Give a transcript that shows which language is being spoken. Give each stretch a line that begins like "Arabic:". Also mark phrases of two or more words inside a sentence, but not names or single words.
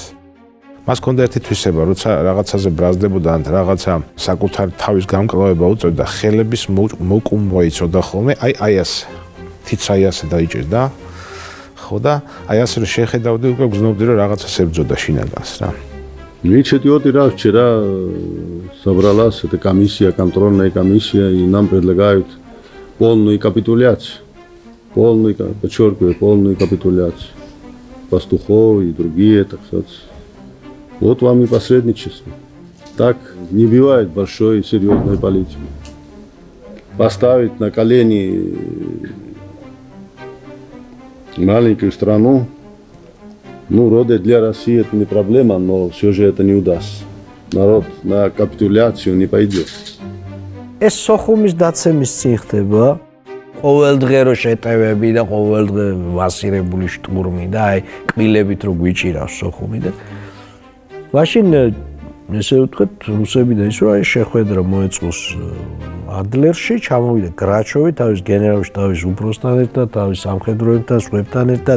Georgian: მას ჰქონდა ერთი თვისება, როცა რაღაცაზე ბრაზდებოდა ან რაღაცა საკუთარი თავის გამკლავება უწევდა, ხელების მოკუმბვა იცოდა ხოლმე, აი ასე. თიც აი ასე დაიჭერდა. ხო და აი ასე რომ შეხედავდი, უკვე გრძნობდი რომ რაღაცას ებრძოდა შინაგანს რა.
Russian: Инициатива вчера собралась эта комиссия, контрольная комиссия, и нам предлагают полную капитуляцию. Подчеркиваю, полную капитуляцию. Пастухов и другие, так сказать. Вот вам и посредничество. Так не бывает большой и серьезной политики. Поставить на колени маленькую страну, вроде для России это не проблема, но все же это не удастся. Народ на капитуляцию не пойдет.
Georgian: ეს სოხუმის დაცემის წინ ხდება. ყოველდღე რო შეტევები და ყოველდღე მასირებული შტურმი და აი კბილებით რო გვიჭირავს სოხუმი და მაშინ ესე ვთქვათ რუსები და ის რომ აი შეხვედრა მოეწყოს ადლერში, ჩამოვიდა გრაჩოვი თავის გენერალ შტაბის უფროსთან ერთად, თავის სამხედროებთან, სხვებთან ერთად.